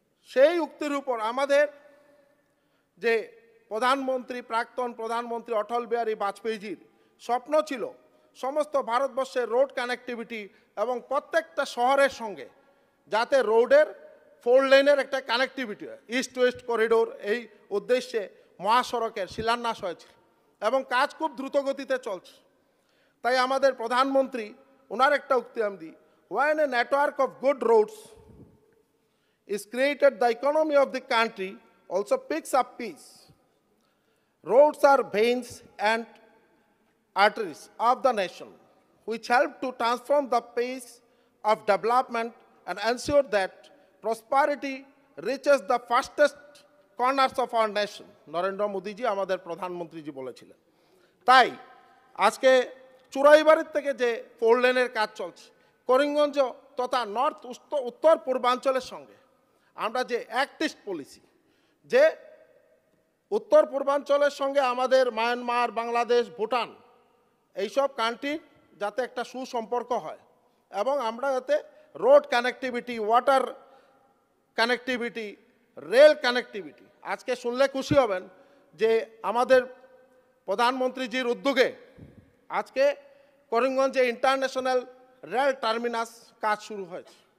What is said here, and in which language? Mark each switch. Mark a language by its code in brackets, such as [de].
[bn] সেই উক্তির উপর আমাদের যে প্রধানমন্ত্রী, প্রাক্তন প্রধানমন্ত্রী অটল বিহারী বাজপেয়ীজির স্বপ্ন ছিল সমস্ত ভারতবর্ষের রোড কানেক্টিভিটি এবং প্রত্যেকটা শহরের সঙ্গে যাতে রোডের 4 লেনের একটা কানেক্টিভিটি হয়, ইস্ট ওয়েস্ট করিডোর, এই উদ্দেশ্যে মহাসড়কের শিলান্যাস হয়েছিল এবং কাজ খুব দ্রুত গতিতে চলছে। তাই আমাদের প্রধানমন্ত্রী ওনার একটা উক্তি আমি দিই, [en] when a network of good roads is created, the economy of the country also picks up pace. Roads are veins and arteries of the nation, which help to transform the pace of development and ensure that prosperity reaches the fastest corners of our nation. [bn] Narendra মোদীজি আমাদের প্রধানমন্ত্রীজি বলেছিলেন। তাই আজকে চুরাইবাড়ির থেকে যে 4 লেনের কাজ চলছে, করিমগঞ্জ তথা নর্থ উত্তর পূর্বাঞ্চলের সঙ্গে আমরা যে অ্যাক্ট ইস্ট পলিসি, যে উত্তর পূর্বাঞ্চলের সঙ্গে আমাদের মায়ানমার, বাংলাদেশ, ভুটান এইসব কান্ট্রির যাতে একটা সুসম্পর্ক হয় এবং আমরা যাতে road connectivity, water connectivity, rail connectivity, আজকে শুনলে খুশি হবেন যে আমাদের প্রধানমন্ত্রীজির উদ্যোগে আজকে করিমগঞ্জে ইন্টারন্যাশনাল রেল টার্মিনাস কাজ শুরু হয়েছে।